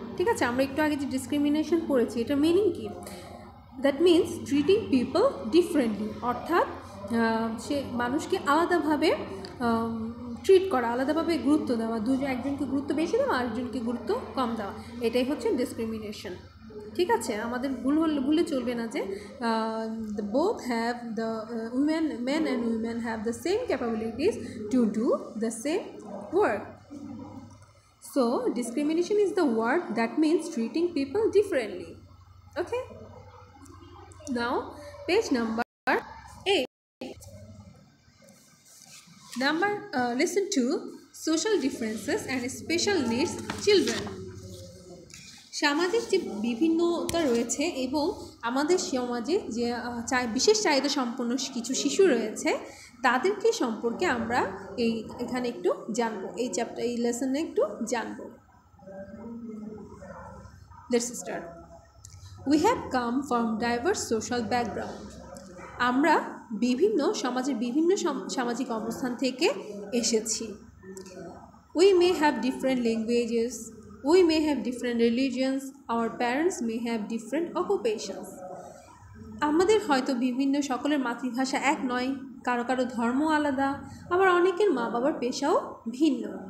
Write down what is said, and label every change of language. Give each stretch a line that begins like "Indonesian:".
Bangla: ঠিক আছে, আমরা একটু আগে যে ডিসক্রিমিনেশন পড়েছি, এটার মিনিং কি?
English: that means treating people differently,
Bangla: অর্থাৎ সে মানুষকে আলাদাভাবে ট্রিট করা, আলাদাভাবে গুরুত্ব দেওয়া, একজনকে গুরুত্ব বেশি দেওয়া আরেকজনকে গুরুত্ব কম দেওয়া, এটাই হচ্ছে ডিসক্রিমিনেশন। ঠিক আছে, আমাদের ভুলে চলবে না যে
English: Both have the men and women have the same capabilities to do the same work. So discrimination is the word that means treating people differently. Okay, now page number 8. Listen to social differences and special needs children.
Bangla: সামাজিক যে বিভিন্নতা রয়েছে এবং আমাদের সমাজে যে বিশেষ চাহিদা সম্পন্ন কিছু শিশু রয়েছে, তাদেরকে সম্পর্কে আমরা এখানে একটু জানবো, এই লেসনে একটু জানবো।
English: Let's start. We have come from diverse social background.
Bangla: আমরা সমাজের বিভিন্ন সামাজিক অবস্থান থেকে এসেছি।
English: We may have different languages, we may have different religions, our parents may have different occupations.
Bangla: আমাদের হয়তো সকলের মাতৃভাষা এক নয়, কারো কারো ধর্ম আলাদা, আবার অনেকের মা বাবার পেশাও ভিন্ন।